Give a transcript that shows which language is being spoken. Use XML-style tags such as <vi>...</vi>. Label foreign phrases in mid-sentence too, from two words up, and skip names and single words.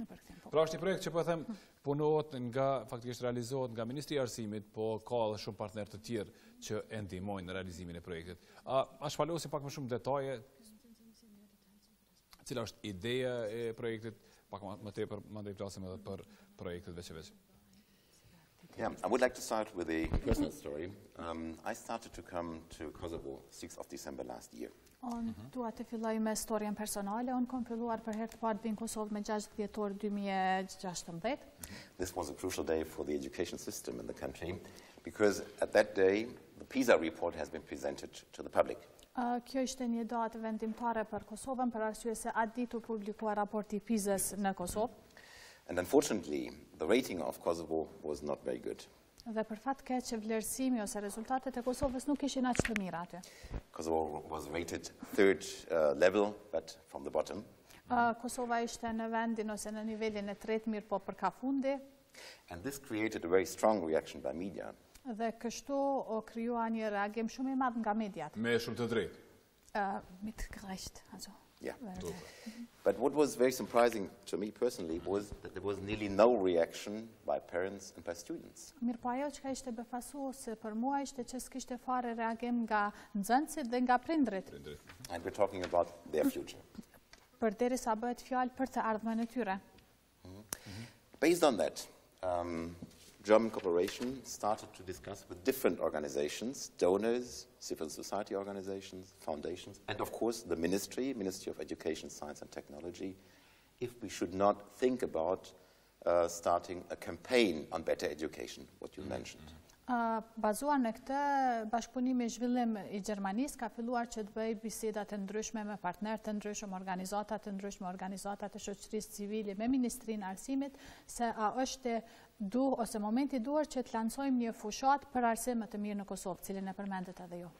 <sq>Pra është një projekt që po them punohet faktikisht realizohet nga Ministria e Arsimit, po ka edhe shumë partnerë të tjerë që e ndihmojnë në realizimin e projektit. A shpalosim pak më shumë detaje? Cila është ideja e projektit? Pak më tepër mandej flasim edhe për projektet veç.</sq> <en>Yeah, I would like to start with a personal story. I started to come to Kosovo 6th of December last year.</en> <sq>Dua të filloj me storjen personale. Unë kam filluar për herë të parë në Kosovë me 6 dhjetor 2016.</sq> <en>This was a crucial day for the education system in the country because at that day the PISA report has been presented to the public.</en> <sq>Kjo ishte një datë vendimtare për Kosovën, për arsye se atë ditë u publikua raporti PISA-s në Kosovë.</sq> <en>And unfortunately, the rating of Kosovo was not very good.</en> <sq>Dhe për fat keq që vlerësimi ose rezultatet e Kosovës nuk ishin aq të mira aty.</sq> <en>Kosovo was rated 3rd level, but from the bottom.</en> <sq>Kosova ishte në vendin ose në nivelin e 3, mirë po për kafundi.</sq> <en>And this created a very strong reaction by media.</en> <sq>Dhe kështu o krijua një reagim shumë i madh nga mediat. Me shumë të drejtë.</sq> <de>Mitgerecht, also.</de> <en>Yeah. But what was very surprising to me personally was that there was nearly no reaction by parents and by students.</en> <sq>Mirë po ajo që ishte befasuese për mua ishte që s'kishte fare reagim nga nxënësit dhe nga prindrit.</sq> <en>And we're talking about their future.</en> <sq>Përderisa bëhet fjalë për të ardhmen e tyre.</sq> <en>Based on that, German cooperation started to discuss with different organizations, donors, civil society organizations, foundations, and of course the Ministry of Education, Science and Technology, if we should not think about starting a campaign on better education, what you mentioned.</en> <sq>Bazuar në këtë, bashkëpunimi i zhvillim i Gjermanisë ka filluar që të bëjë biseda të ndryshme me partnerë të ndryshëm, organizata të ndryshme, organizata të shoqërisë civile me Ministrinë e Arsimit, se a është ose momenti duhur që të lancojmë një fushat për arsim më të mirë në Kosovë, cilin e përmendet edhe ju.</sq>